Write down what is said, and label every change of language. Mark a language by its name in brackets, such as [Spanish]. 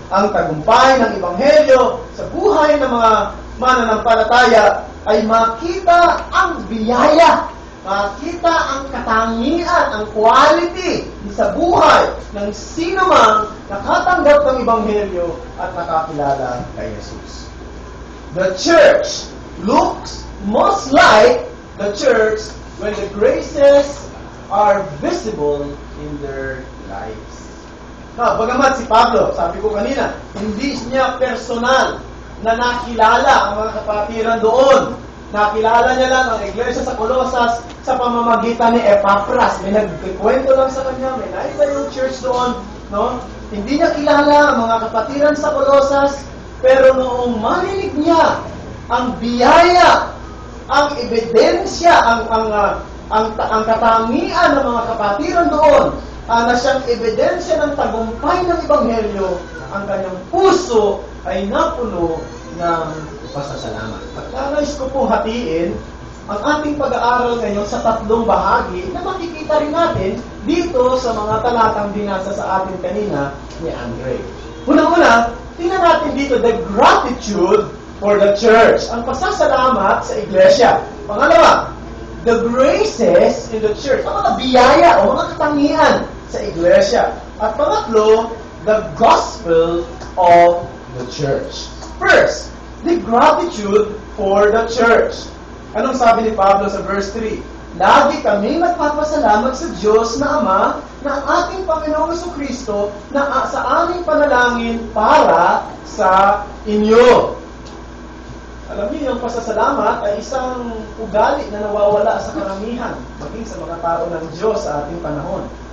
[Filipino] Ang tagumpay ng Ebanghelyo sa buhay ng mga mananampalataya ay makita ang biyaya, makita ang katangian, ang quality sa buhay ng sino mang nakatanggap ng Ebanghelyo at nakakilala kay Jesus. [English] The church looks most like the church when the graces are visible in their lives. [Filipino] Now, bagamat si Pablo, sabi ko kanina, hindi niya personal na nakilala ang mga kapatiran doon. Nakilala niya lang ang iglesia sa Colosas sa pamamagitan ni Epapras. May nagkikwento lang sa kanya, may naisa yung church doon. No? Hindi niya kilala ang mga kapatiran sa Colosas, pero noong marinig niya ang biyaya, ang ebidensya, ang katangian ng mga kapatiran doon, na siyang ebidensya ng tagumpay ng Ebanghelyo, ang kanyang puso ay napuno ng pasasalamat. At nais ko pong hatiin ang ating pag-aaral ngayon sa tatlong bahagi na makikita rin natin dito sa mga talatang binasa sa atin kanina ni Andre. Unang-una, tingnan natin dito [English] the gratitude for the church. [Filipino] Ang pasasalamat sa iglesia. Pangalawa, [English] the graces in the church. [Filipino] Ang mga biyaya o mga katangian sa iglesia. At pangatlo, [English] the gospel of the church. First, the gratitude for the church. [Filipino] Anong sabi ni Pablo sa verse 3? Lagi kami nagpapasalamat sa Diyos na Ama na ang ating Panginoong Jesucristo na sa aming panalangin para sa inyo. Alam niyo, yung pasasalamat ay isang ugali na nawawala sa karamihan, maging sa mga tao ng Diyos sa ating panahon.